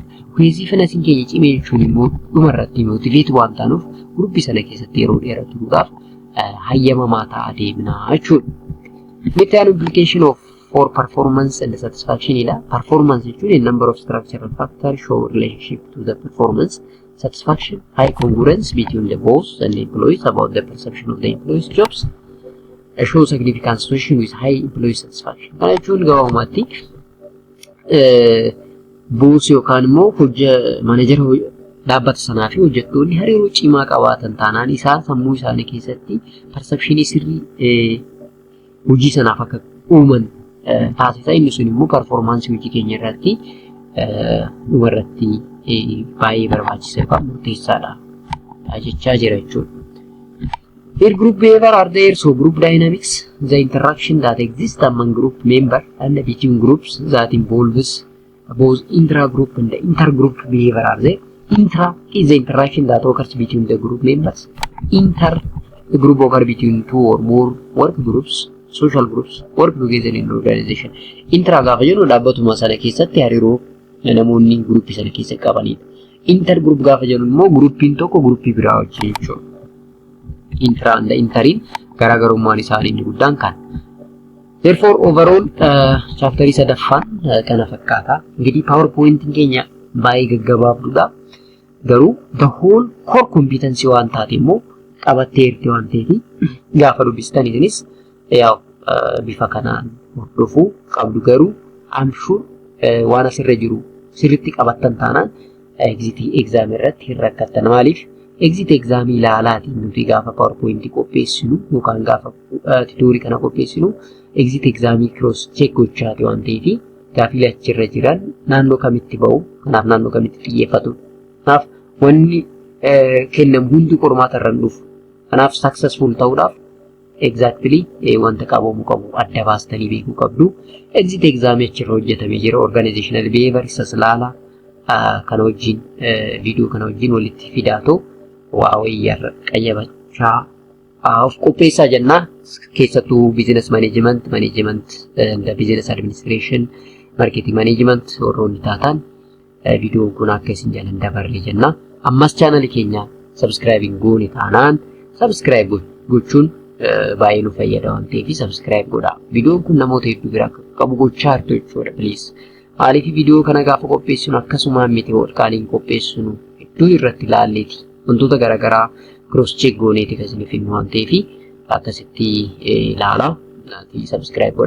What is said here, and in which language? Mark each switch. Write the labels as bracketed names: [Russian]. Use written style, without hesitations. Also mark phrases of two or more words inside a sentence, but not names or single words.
[Oromo] Cohesiveness keenya cimee jechuun immoo dhumarratti motivate waan taanuuf gruupii sana keessatti yeroo dheeraa turuudhaaf hayyamamaa ta'aa deemnaa jechuudha. [English] Mid-term implication of for performance and satisfaction [Oromo] ila performance jechuun [English] a number of structural factors show relationship to the performance. Satisfaction, high congruence between the boss and the employees about the perception of the employees' jobs. Show significant association with high employee satisfaction. [Oromo] Kana jechuun gabaabumatti boos yookaan immoo manager dhaabbata sanaa fi hojjettoonni hariiroo cimaa qabaatan taanaan isaan sammuu isaanii keessatti perceptionii sirrii hojii sanaaf akka uuman taasisa. Inni sun immoo performaansii hojii keenya irratti dhumarratti baay'ee barbaachisaa yookaan murteessaadha jechaa jira jechuudha. [English] Their group behavior are there, so group dynamics, the interaction that exists among group members and between groups that involves both intra-group and the intergroup behavior are there. Intra is the interaction that occurs between the group members. Inter, the group occurs between two or more work groups, social groups, work together in an organization. [Oromo] Intra gaafa jennu dhaabbatuma sana keessatti hariiroo namoonni gruupii sana keessa qabanidha. Intergroup gaafa jennu immoo gruupiin tokko gruupii biraa wajjin jechuudha. [English] Intra and interin [Oromo] garaagarummaan isaanii inni guddaan kan. [English] Therefore overall [Oromo] chapterii sadaffaan kana fakkaata. Ingidihi PowerPointiin keenya baay'ee gaggabaabduudha. Garuu [English] the whole core competency [Oromo] waan taate immoo qabattee jirti waan ta'eef gaafa dubbistaniitinis bifa kanaan hordofuu qabdu. Garuu [English] I'm sure [Oromo] waan asirra jiru sirriitti qabattan taanaan exit exam irratti hin rakkattan. Maaliif [English] exit exam [Oromo] ilaalaatiin nuti gaafa PowerPointii qopheessinu yookaan gaafa tutorial kana qopheessinu [English] exit exam cross check [Oromo] gochaati waan ta'eef gaafilee achirra jiran naannoo kamitti ba'u, kanaaf naannoo kamitti xiyyeeffatu. Kanaaf wanni kennamu hundi qormaata irra dhufu. Kanaaf successful ta'uudhaaf exactly wanta qabamu qabu adda baastanii beekuu qabdu. [English] Exit exam [Oromo] achirra hojjetamee jira. [English] Organizational behavior [Oromo] isas laala kana wajjin viidiyoo kana wajjin walitti fidaatoo waa wayyaarra qayyabachaa of qopheessaa jennaa. Keessattuu [English] business management, the business administration, marketing management [Oromo] warroonni taatan viidiyoon kun akka isin jalan dabarre jennaa. Ammas chaanalii keenya subscribing goone taanaan subscribe gochuun baay'ee nu fayyada waan ta'eef subscribe godhaa. Viidiyoon kun namoota hedduu bira qabu gochaa jirtu jechuudha please. Maaliif viidiyoo kana gaafa qopheessinu akkasumaan miti walqaaliin qopheessinu iddoo irratti ilaalleeti wantoota garaagaraa [English] cross check [Oromo] gooneeti kan isin finnu waan ta'eef akkasitti ilaalaa subscribe godhaa.